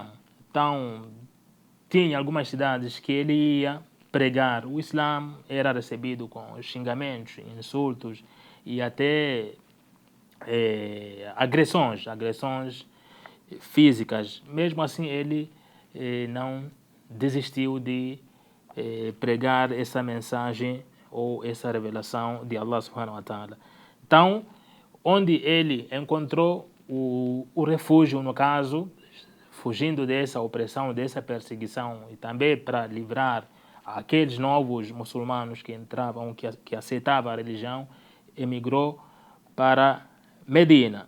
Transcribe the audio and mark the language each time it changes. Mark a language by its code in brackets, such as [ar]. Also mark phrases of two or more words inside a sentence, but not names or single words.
[pt] Então, tinha algumas cidades que ele ia pregar o Islã, era recebido com xingamentos, insultos e até agressões físicas. Mesmo assim, ele não desistiu de pregar essa mensagem ou essa revelação de [ar] الله سبحانه وتعالى. [pt] Então, onde ele encontrou o refúgio, no caso, fugindo dessa opressão, dessa perseguição, e também para livrar aqueles novos muçulmanos que entravam, que aceitavam a religião, emigrou para Medina.